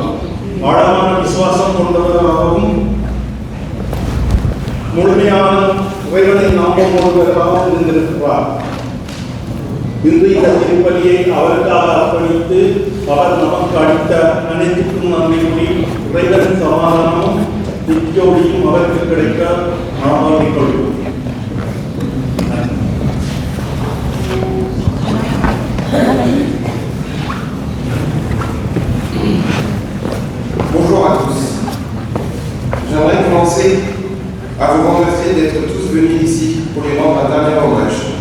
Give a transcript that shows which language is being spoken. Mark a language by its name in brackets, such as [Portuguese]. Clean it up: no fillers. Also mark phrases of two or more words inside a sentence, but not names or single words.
[Tamil] ஆழமான விசுவாசம் கொண்டவராகவும் முழுமையான உரைகளை நம்பும் ஒருவராகவும் இருந்திருக்கிறார். இன்று இந்த திருப்பலியை அவருக்காக அர்ப்பணித்து அவர் நமக்கு அளித்த அனைத்துக்கும் நன்றி கூறி இறைவன் சமாதானமும் நித்தியோடியும் அவருக்கு கிடைக்க நாம் வேண்டிக் கொள்வோம். [French] Bonjour à tous. J'aimerais commencer à vous remercier d'être tous venus ici pour lui rendre un dernier hommage.